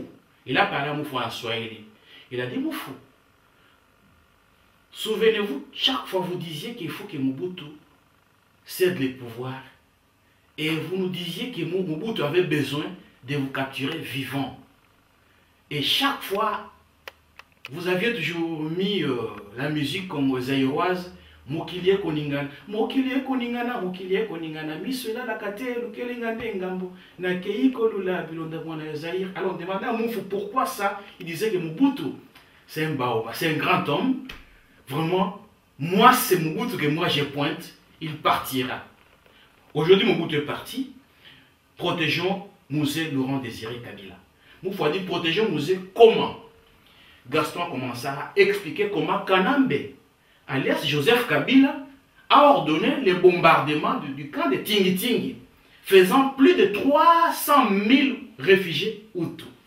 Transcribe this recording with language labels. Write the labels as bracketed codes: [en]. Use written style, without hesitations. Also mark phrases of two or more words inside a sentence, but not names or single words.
[fr] Il a parlé à Moufou en Swahili. Il a dit Moufou, souvenez-vous, chaque fois vous disiez qu'il faut que Mobutu cède les pouvoirs. Et vous nous disiez que Mobutu avait besoin de vous capturer vivant. Et chaque fois, vous aviez toujours mis la musique comme zaïroise, [ln] Mokilie Koningana, Mokilie Koningana, Mokilie Koningana, Misela la kate, Lukelingane Ngambo, Nakeiko Lula, Bilonda Mwana Zaïr. [fr] Alors on demandait à Moufou pourquoi ça. Il disait que Mobutu, c'est un baoba, c'est un grand homme. Vraiment, moi c'est Mobutu que moi je pointe, il partira. Aujourd'hui, Mobutu est parti. Protégeons Musée Laurent Désiré Kabila. Moufou a dit protégeons Musée comment? Gaston a commencé à expliquer comment Kanambe, alias Joseph Kabila, a ordonné le bombardement du camp de Tingi-Tingi, faisant plus de 300 000 réfugiés Hutus.